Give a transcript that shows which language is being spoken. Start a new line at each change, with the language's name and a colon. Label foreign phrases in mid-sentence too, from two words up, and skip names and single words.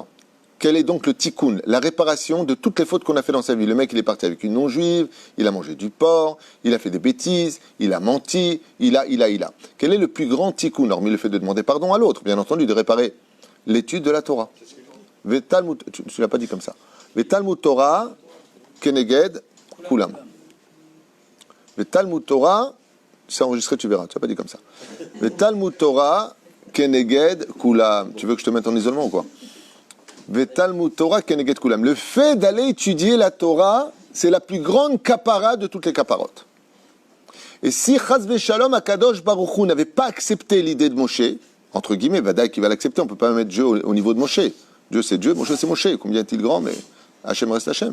French: Quel est donc le tikkun, la réparation de toutes les fautes qu'on a fait dans sa vie? Le mec, il est parti avec une non-juive, il a mangé du porc, il a fait des bêtises, il a menti, il a. Quel est le plus grand tikkun, hormis le fait de demander pardon à l'autre, bien entendu, de réparer l'étude de la Torah? Vetalmud, tu ne l'as pas dit comme ça.
Hebrew: ותלמוד תורה, כנגד, כולם. ותלמוד תורה,
French: c'est enregistré, tu verras, tu n'as pas dit comme ça.
Hebrew: ותלמוד תורה, כנגד, כולם.
French: Tu veux que je te mette en isolement ou quoi?
Hebrew: ותלמוד תורה כנגד כולם.
French: Le fait d'aller étudier la Torah, c'est la plus grande kapara de toutes les kaparotes. Et si
Hebrew: חס ושלום הקדוש ברוך הוא
French: n'avait pas accepté l'idée de Moshe, entre guillemets, Vadaï qui va l'accepter, on ne peut pas mettre Dieu au niveau de Moshe. Dieu c'est Dieu, Moshe c'est Moshe. Combien est-il grand, mais Hachem reste Hachem.